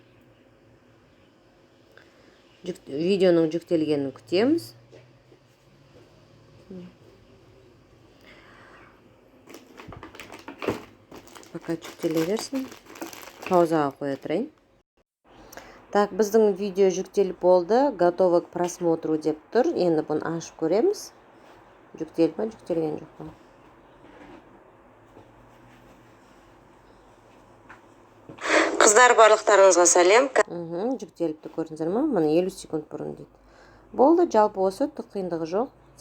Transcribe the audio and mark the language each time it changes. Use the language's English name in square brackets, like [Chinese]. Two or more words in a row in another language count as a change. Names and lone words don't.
[Kazakh] Видеоның жүктелгенін күтеміз. Пока жүктеле берсін. Паузаға қоя тұрайын. Так, біздің видео жүктеліп болды. [Russian] Готово к просмотру [Kazakh] деп тұр. Енді бұны ашып көреміз. Жүктеліп ма, жүктелген жоқ па? Қыздар, барлықтарыңызға сәлем. Жүктеліпті, көрдіңіздер ма? Міне 50 секунд бұрын дейді. Болды, жалпы осы, түк қиындығы жоқ.